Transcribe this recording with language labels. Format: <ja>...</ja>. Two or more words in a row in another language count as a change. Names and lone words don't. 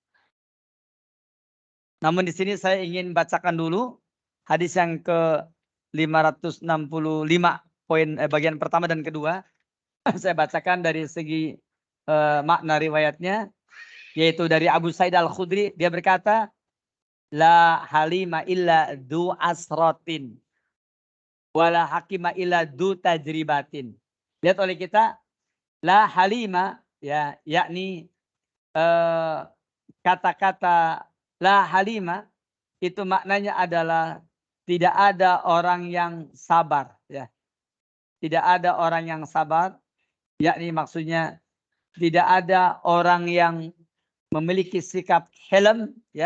<id>Namun di sini saya ingin bacakan dulu hadis yang ke 565 bagian pertama dan kedua. Saya bacakan dari segi makna riwayatnya, yaitu dari Abu Sa'id Al-Khudri. Dia berkata,</id> <ar>لا حليم إلا ذو عثرة ولا حكيم إلا ذو تجربة.</ar> <id>Lihat oleh kita,</id> <ar>لا حليم</ar> <id>ya, yakni kata-kata</id> <ar>لا حليم</ar> <id>itu maknanya adalah tidak ada orang yang sabar ya. Tidak ada orang yang sabar, yakni maksudnya tidak ada orang yang memiliki sikap helm ya.</id>